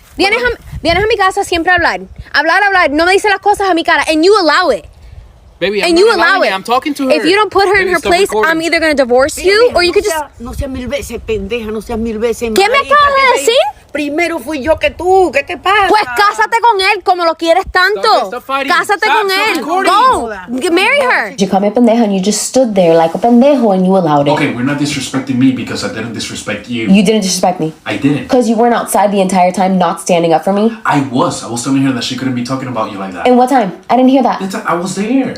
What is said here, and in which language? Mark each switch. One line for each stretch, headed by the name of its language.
Spanish: Vienes a mi casa siempre a hablar. Hablar. No me dice las cosas a mi cara,
English: and you allow it. Baby, and you allow it. I'm talking to her. If you don't put her in her place, I'm either going to divorce you, or you could just...
Spanish: No seas mil veces pendeja, no seas mil veces. ¿Qué me acabas de decir? Primero fui yo que tú, ¿qué te pasa? Pues cásate con él, como lo quieres tanto. Cásate con él.
English: Go, marry her. You call me a pendejo and you just stood there like a pendejo and you allowed it. Okay, we're not disrespecting me because I didn't disrespect you. You didn't disrespect me. I didn't. Because you weren't outside the entire time, not standing up for me. I was telling her that she couldn't be talking about you like that. And what time? I didn't hear that. I was there.